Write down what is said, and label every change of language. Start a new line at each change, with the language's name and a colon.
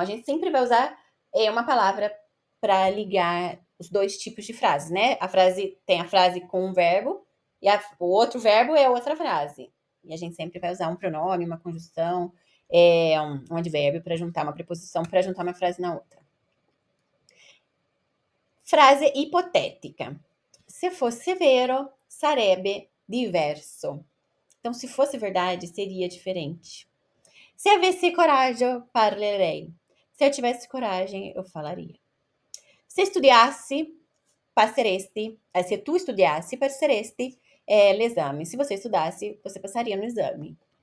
Portuguese: A gente sempre vai usar uma palavra para ligar os dois tipos de frases, né? Tem a frase com um verbo e o outro verbo é outra frase. E a gente sempre vai usar um pronome, uma conjunção, um advérbio para juntar uma preposição, para juntar uma frase na outra. Frase ipotética.
Italian: Se fosse vero, sarebbe diverso.
Portuguese: Então, se fosse verdade, seria diferente.
Italian: Se avessi coragem, parlerei.
Portuguese: Se eu tivesse coragem, eu falaria.
Italian: Se studiassi, passeresti. Se tu studiassi, passeresti l'esame.
Portuguese: Se você estudasse, você passaria no exame.